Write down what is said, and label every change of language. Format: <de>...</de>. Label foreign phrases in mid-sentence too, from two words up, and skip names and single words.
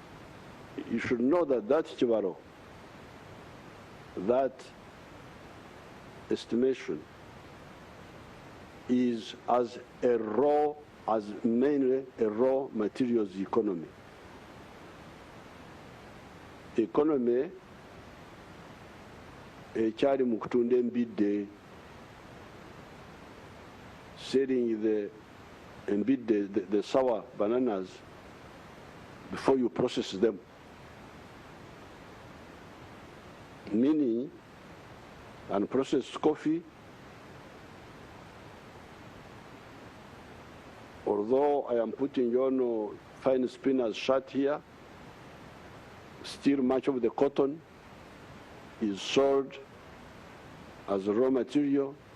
<en>You should know that Chivaro, that estimation is as mainly a raw materials economy.</en> <lg>Economy ekyali mu kutunda embidde,</lg> <en>selling the sour bananas before you process them. Meaning, unprocessed coffee, although I am putting on fine spinner's shirt here, still much of the cotton is sold as raw material.</en>